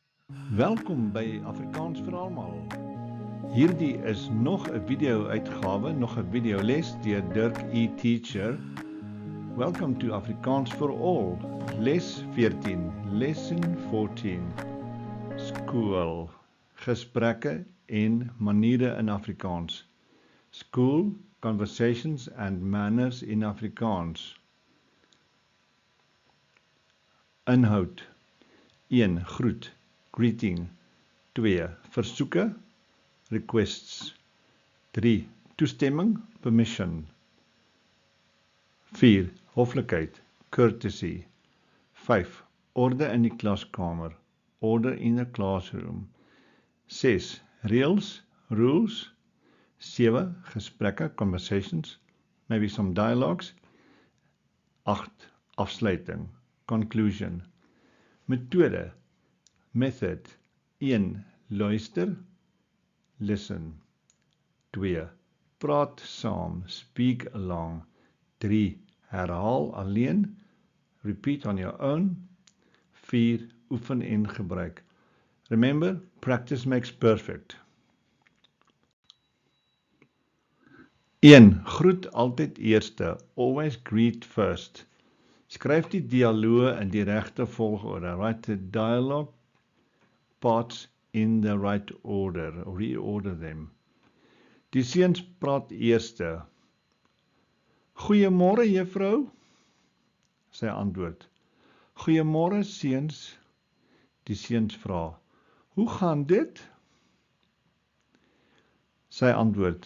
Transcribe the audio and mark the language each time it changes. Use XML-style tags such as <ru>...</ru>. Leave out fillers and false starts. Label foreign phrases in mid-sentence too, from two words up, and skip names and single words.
<af>Welkom by Afrikaans vir almal. Hierdie is nog 'n video-uitgawe, nog 'n videoles deur Dirk E-Teacher.</af> <en>Welcome to Afrikaans for All, les 14, lesson 14.</en> <af>Skool, gesprekke en maniere in Afrikaans.</af> <en>School, conversations and manners in Afrikaans.</en> <af>Inhoud. 1. Groet, greeting. 2. Versoeke, requests. 3. Toestemming, permission. 4. Hoflikheid, courtesy. 5. Orde in die klaskamer,</af> <en>order in the classroom.</en> <af>6. Reels, rules. 7.</af> <en>Gesprekke, conversations, maybe some dialogues. 8.</en> <af>Afsluiting, conclusion. Methode, method. 1. Luister, listen. 2. Praat saam,</af> <en>speak along. 3.</en> <af>Herhaal alleen,</af> <en>repeat on your own. 4.</en> <af>Oefen en gebruik.</af> <en>Remember, practice makes perfect. 1.</en> <af>Groet altyd eerste,</af> <en>always greet first.</en> <af>Skryf die dialoog in die regte volgorde.</af> <en>Write the dialogue parts in the right order, reorder them.</en> <af>Die seuns praat eerste. Goeiemôre juffrou, sy antwoord. Goeiemôre seuns, die seuns vra. Hoe gaan dit? Sy antwoord.</af>